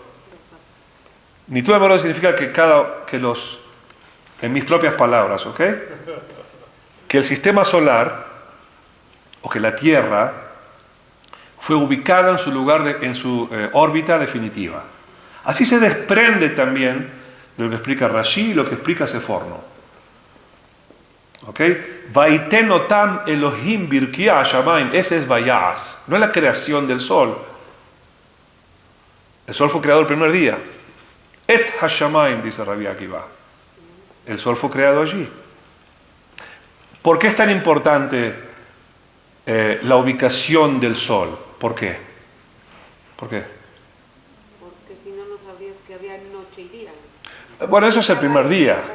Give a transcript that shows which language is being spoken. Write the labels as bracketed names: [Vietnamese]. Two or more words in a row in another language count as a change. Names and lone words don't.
[Hebrew] ניתלו המאורות [Spanish] significa en mis propias palabras, ¿ok? Que el sistema solar, o que la Tierra, fue ubicada en su lugar, en su órbita definitiva. Así se desprende también de lo que explica Rashi y lo que explica Seforno. ¿Ok? [Hebrew] ויתנם אלהים ברקיע השמים. [Spanish] Ese es Vayas. No es la creación del sol. El sol fue creado el primer día. [Hebrew] את השמים, [Spanish] dice Rabbi Akiva. El sol fue creado allí. ¿Por qué es tan importante la ubicación del sol? ¿Por qué? ¿Por qué? Porque si no, no sabrías que había noche y día. Bueno, eso es el primer día.